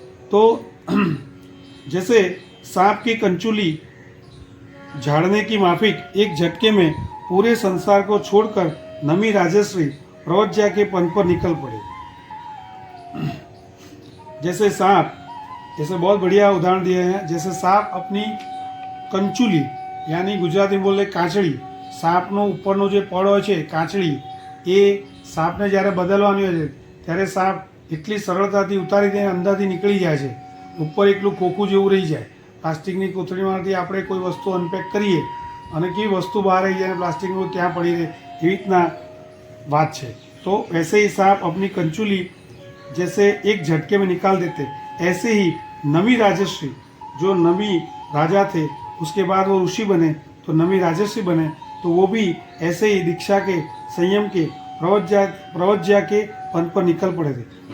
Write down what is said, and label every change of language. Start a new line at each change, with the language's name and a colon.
Hindi: तो जैसे सांप की कंचुली झाड़ने की माफिक एक झटके में पूरे संसार को छोड़कर नमी राजश्री प्रवज्या के पंथ पर निकल पड़े। जैसे सांप, जैसे बहुत बढ़िया उदाहरण दिए हैं, जैसे सांप अपनी कंचुली यानी गुजराती में बोले
Gujarati: કાંચળી, સાપનો ઉપરનો જે પડ હોય છે કાંચળી, એ સાપને જ્યારે બદલવાની હોય છે ત્યારે સાપ એટલી સરળતાથી ઉતારી દઈને અંદરથી નીકળી જાય છે, ઉપર એકલું ખોખું જેવું રહી જાય। પ્લાસ્ટિકની કોથળીમાંથી આપણે કોઈ વસ્તુ અનપેક કરીએ અને કેવી વસ્તુ બહાર આવી જાય, પ્લાસ્ટિકનું ત્યાં પડી રહે, એવી રીતના
Hindi: बात है। तो वैसे ही सांप अपनी कंचुली जैसे एक झटके में निकाल देते, ऐसे ही नमी राजश्री, जो नमी राजा थे उसके बाद वो ऋषि बने तो नमी राजश्री बने, तो वो भी ऐसे ही दीक्षा के, संयम के, प्रवज्या के पंथ पर निकल पड़े थे।